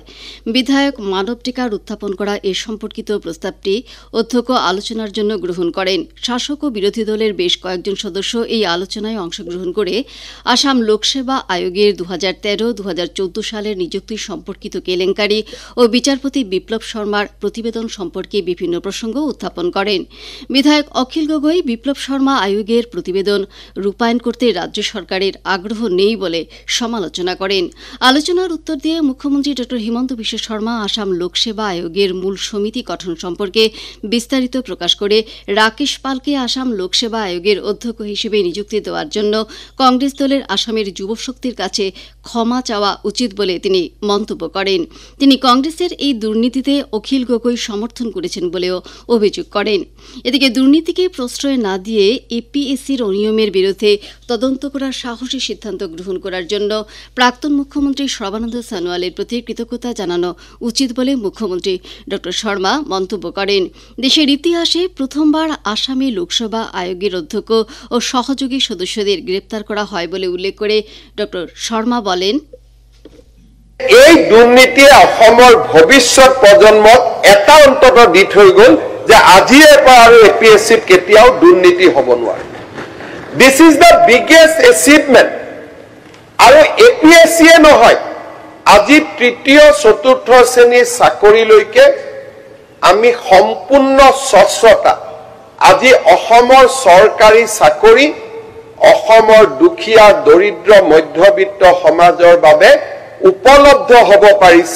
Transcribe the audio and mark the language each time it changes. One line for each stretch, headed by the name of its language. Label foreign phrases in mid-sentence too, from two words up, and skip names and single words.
Bangla: বিধায়ক মানব টিকার উত্থাপন করা এ সম্পর্কিত প্রস্তাবটি অধ্যক্ষ আলোচনার জন্য গ্রহণ করেন। শাসক ও বিরোধী দলের বেশ কয়েকজন সদস্য এই আলোচনায় অংশগ্রহণ করে আসাম লোকসেবা আয়োগের 2013-2014 সালের নিযুক্তি সম্পর্কিত কেলেঙ্কারি ও বিচারপতি বিপ্লব শর্মার প্রতিবেদন সম্পর্কে বিভিন্ন প্রসঙ্গ উত্থাপন করেন। বিধায়ক অখিল গগৈ বিপ্লব শর্মা আয়োগের প্রতিবেদন রূপায়ণ করতে রাজ্য সরকারের আগ্রহ নেই বলে সমালোচনা করেন। আলোচনার উত্তর দিয়ে মুখ্যমন্ত্রী ড হিমন্ত বিশ্ব শর্মা আসাম লোকসেবা আয়োগের মূল সমিতি গঠন সম্পর্কে বিস্তারিত প্রকাশ করে রাকেশ পালকে আসাম লোকসেবা আয়োগের অধ্যক্ষ হিসেবে নিযুক্তি দেওয়ার জন্য কংগ্রেস দলের আসামের যুবশক্তির কাছে ক্ষমা চাওয়া উচিত বলে তিনি মন্তব্য করেন। তিনি কংগ্রেসের এই দুর্নীতিতে অখিল গগৈ সমর্থন করেছেন বলেও অভিযোগ করেন। এদিকে দুর্নীতিকে প্রশ্রয় না দিয়ে এপিএসসির অনিয়মের বিরুদ্ধে তদন্ত করার সাহসী সিদ্ধান্ত গ্রহণ করার জন্য প্রাক্তন মুখ্যমন্ত্রী সর্বানন্দ সোনোয়ালের প্রতি কৃতজ্ঞতা জানানো উচিত বলে মুখ্যমন্ত্রী ড শর্মা মন্তব্য করেন। দেশের ইতিহাসে প্রথমবার আসামে লোকসভা আয়োগের অধ্যক্ষ ও সহযোগী সদস্যদের গ্রেপ্তার করা হয় বলে উল্লেখ করে ড শর্মা বলেন,
Assamese: এই দুর্নীতিয়ে অসমৰ ভৱিষ্যত প্ৰজন্মক এটা অন্তত দি থৈ গ'ল যে আজিৰে পৰা আৰু এপিএছচিত কেতিয়াও দুৰ্নীতি হ'ব নোৱাৰে।
English: This is the biggest achievement.
Assamese: আৰু এপিএছচিয়ে নহয়, আজি তৃতীয় চতুৰ্থ শ্ৰেণীৰ চাকৰিলৈকে আমি সম্পূৰ্ণ স্বচ্ছতা, আজি অসমৰ চৰকাৰী চাকৰি অসমৰ দুখীয়া দৰিদ্ৰ মধ্যবিত্ত সমাজৰ বাবে উপলব্ধ হ'ব পাৰিছে।